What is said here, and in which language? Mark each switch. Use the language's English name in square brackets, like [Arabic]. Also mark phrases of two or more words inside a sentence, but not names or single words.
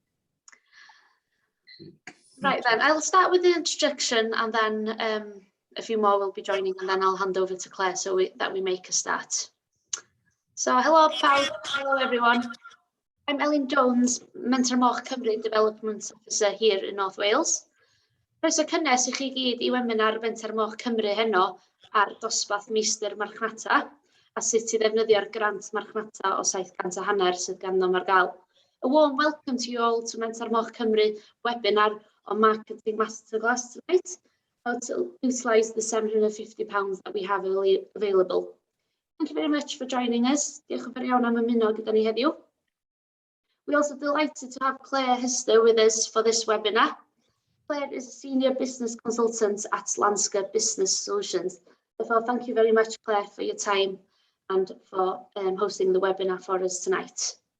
[English] Right then, I'll start with the introduction and then a few more will be joining and then I'll hand over to Claire so that we make a start. So hello pawb, hello everyone. I'm Elin Jones, Menter Moch Cymru Development Officer here in North Wales. [Welsh] Croeso cynnes i chi gyd I webinar Menter Moch Cymru heno ar dosbarth Meistr Marchnata a sut I ddefnyddio'r grant Marchnata o 750 sydd ganddo ar gael. [English] A warm welcome to you all to Menter Moch Cymru webinar on Marketing Masterclass tonight, how to utilise the £750 that we have available. Thank you very much for joining us. [Welsh] Diolch yn fawr iawn am ymuno gyda ni heddiw. [English] We're also delighted to have Claire Hester with us for this webinar. Claire is a Senior Business Consultant at Landscape Business Solutions. Therefore, thank you very much, Claire, for your time and for hosting the webinar for us tonight.